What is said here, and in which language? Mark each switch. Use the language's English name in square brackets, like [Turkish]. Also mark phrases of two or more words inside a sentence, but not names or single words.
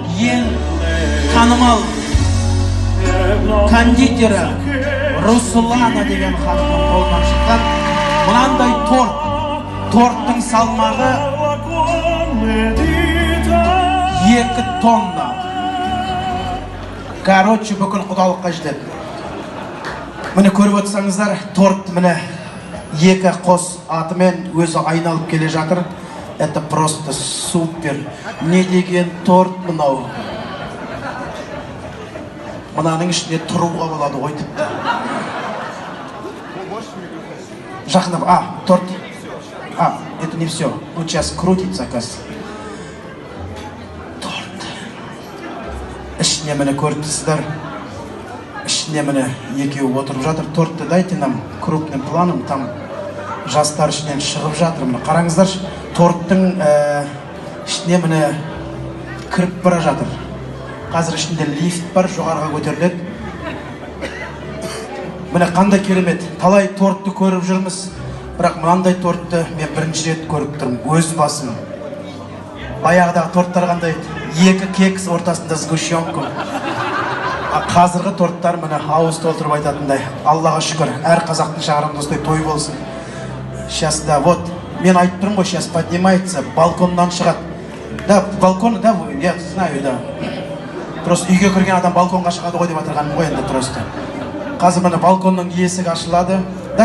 [Kazakh] ең танымал кондитері Руслана деген ханымның қолынан шыққан мынандай торттың салмағы 2 тонна. Короче, бүкіл құдалыққа жетеді. Міне көріп отырсаңыздар, торт міне 2 қос атымен өзі айналып келе жатыр. Это просто супер. Не деген торт мынау. Мынаның ішінде тұруға болады ғой тіпті. Жақындап, торт. [Russian] Это не все. Вот сейчас крутится, оказывается. [Kazakh] Торт. Ішіне міне көріп тұрсыздар. Ішіне міне екеуі отырып жатыр. [Russian] Тортты дайте нам крупным планом. [Kazakh] Там жастар ішінен шығып жатыр. Міне қараңыздаршы. Торттың ішіне міне кіріп бара жатыр. Қазір ішінде лифт бар, жоғарға көтеріледі. Міне қандай керемет. Талай тортты көріп жүрміз. Бірақ мынандай тортты мен бірінші рет көріп тұрмын. Өз басым. Баяғыдағы торттар қандай? 2 кекс ортасында сгущенка. Қазіргі торттар міне ауыз толтырып айтатындай. Аллаға шүкір, әр қазақтың шағырында осындай той болсын. [Russian] Сейчас, да, вот. [Kazakh] Мен айтып тұрмын ғой, [Russian] сейчас поднимается, [Kazakh] балконнан шығады. [Russian] Да, балкон, да, я знаю, да. [Kazakh] Просто үйге кірген адам балконға шығады ғой деп отырғаным ғой енді просто. Қазір міне балконның есігі ашылады.